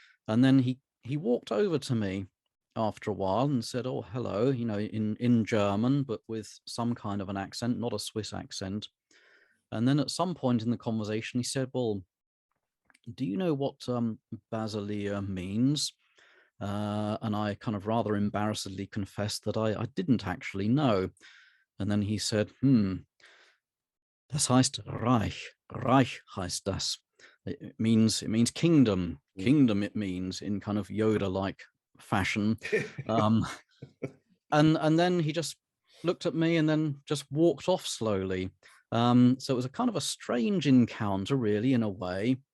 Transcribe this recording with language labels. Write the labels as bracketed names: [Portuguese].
[English] And then he walked over to me after a while and said, "Oh, hello," in German, but with some kind of an accent, not a Swiss accent. And then at some point in the conversation, he said, "Well, do you know what Basilia means?" And I kind of rather embarrassedly confessed that I didn't actually know. And then he said, [German] "Das heißt Reich. Reich heißt das." [English] It means kingdom. Kingdom it means, in kind of Yoda-like fashion. And then he just looked at me and then just walked off slowly. So it was a kind of a strange encounter, really, in a way.